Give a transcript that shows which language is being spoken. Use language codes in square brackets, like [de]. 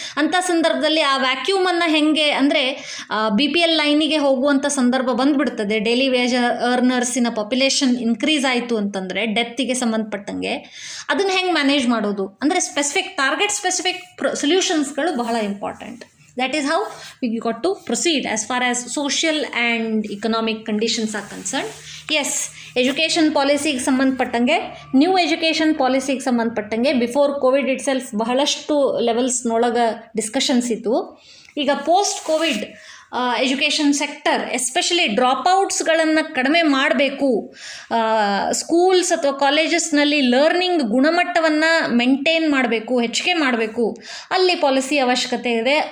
[kn] ಅಂಥ ಸಂದರ್ಭದಲ್ಲಿ ಆ ವ್ಯಾಕ್ಯೂಮನ್ನು ಹೆಂಗೆ, ಅಂದರೆ BPL ಲೈನಿಗೆ ಹೋಗುವಂಥ ಸಂದರ್ಭ ಬಂದುಬಿಡ್ತದೆ. ಡೈಲಿ ವೇಜ್ ಅರ್ನರ್ಸಿನ ಪಾಪ್ಯುಲೇಷನ್ ಇನ್ಕ್ರೀಸ್ ಆಯಿತು ಅಂತಂದರೆ ಡೆತ್ತಿಗೆ ಸಂಬಂಧಪಟ್ಟಂಗೆ ಅದನ್ನು ಹೆಂಗೆ ಮ್ಯಾನೇಜ್ ಮಾಡೋದು, ಅಂದರೆ ಸ್ಪೆಸಿಫಿಕ್ ಟಾರ್ಗೆಟ್, ಸ್ಪೆಸಿಫಿಕ್ ಸೊಲ್ಯೂಷನ್ಸ್ಗಳು ಬಹಳ important. [en] That is how we got to proceed as far as social and economic conditions are concerned. [kn] Yes, education ಪಾಲಿಸಿಗೆ ಸಂಬಂಧಪಟ್ಟಂಗೆ, ನ್ಯೂ ಎಜುಕೇಷನ್ ಪಾಲಿಸಿಗೆ ಸಂಬಂಧಪಟ್ಟಂಗೆ ಬಿಫೋರ್ ಕೋವಿಡ್ ಇಟ್ ಸೆಲ್ಫ್ ಬಹಳಷ್ಟು ಲೆವೆಲ್ಸ್ನೊಳಗೆ ಡಿಸ್ಕಷನ್ಸ್ ಇತ್ತು. ಈಗ post Covid education sector especially ಡ್ರಾಪ್ಔಟ್ಸ್ಗಳನ್ನು ಕಡಿಮೆ ಮಾಡಬೇಕು, schools ಅಥವಾ ಕಾಲೇಜಸ್ನಲ್ಲಿ ಲರ್ನಿಂಗ್ ಗುಣಮಟ್ಟವನ್ನು ಮೇಂಟೈನ್ ಮಾಡಬೇಕು, ಹೆಚ್ಚಿಗೆ ಮಾಡಬೇಕು, ಅಲ್ಲಿ ಪಾಲಿಸಿ ಅವಶ್ಯಕತೆ ಇದೆ.